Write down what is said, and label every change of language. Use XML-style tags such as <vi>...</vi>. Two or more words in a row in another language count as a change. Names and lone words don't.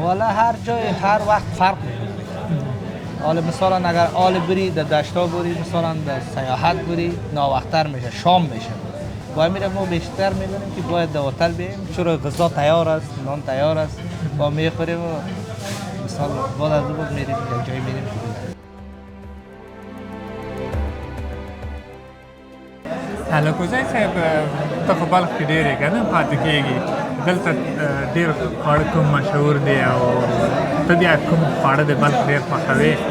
<fa>والا هر جای هر وقت فرق میکنه. حالا مثلا اگر آل بری در دشتا بری مثلا در سیاحت بری ناوقتر میشه شام میشه باید میره ما بیشتر میبینیم که باید در هتل بیم چرا غذا تیار است نان تیار است با میخوریم و مثلا بعد از بود میریم یک جای میریم.</fa> <ps>هلا کوزای صاحب ته خو بلخ کې ډېرې که نه پاتې کېږي دلته ډېر خواړه کوم مشهور دی او ته بیا کوم خواړه د بلخ ډېر خوښوې؟</ps>